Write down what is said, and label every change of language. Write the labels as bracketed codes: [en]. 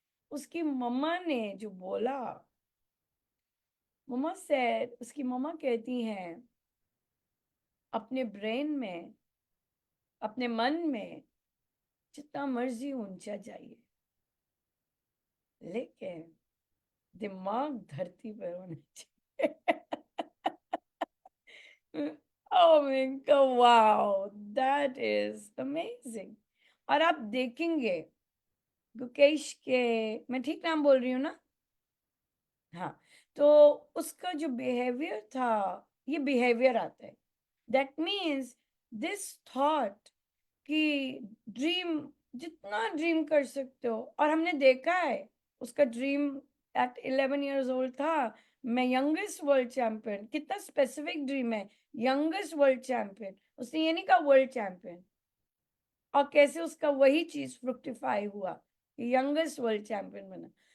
[hi] उसकी मम्मा ने जो बोला, मम्मा से, उसकी मम्मा कहती हैं अपने ब्रेन में, अपने मन में जितना मर्जी ऊंचा जाइए, लेकिन दिमाग धरती पर होना चाहिए। [en] Oh my God, wow, that is amazing. [hi] और आप देखेंगे गुकेश के, मैं ठीक नाम बोल रही हूँ ना? हाँ, तो उसका जो बिहेवियर था, ये बिहेवियर आता है, [en] that means this thought [hi] कि ड्रीम, जितना ड्रीम कर सकते हो, और हमने देखा है उसका ड्रीम एट 11 years old था, मैं यंगेस्ट वर्ल्ड चैंपियन, कितना स्पेसिफिक ड्रीम है, यंगेस्ट वर्ल्ड चैंपियन, उसने ये नहीं कहा वर्ल्ड चैंपियन, और कैसे उसका वही चीज फ्रुक्टिफाई हुआ, यंगेस्ट वर्ल्ड चैंपियन बना।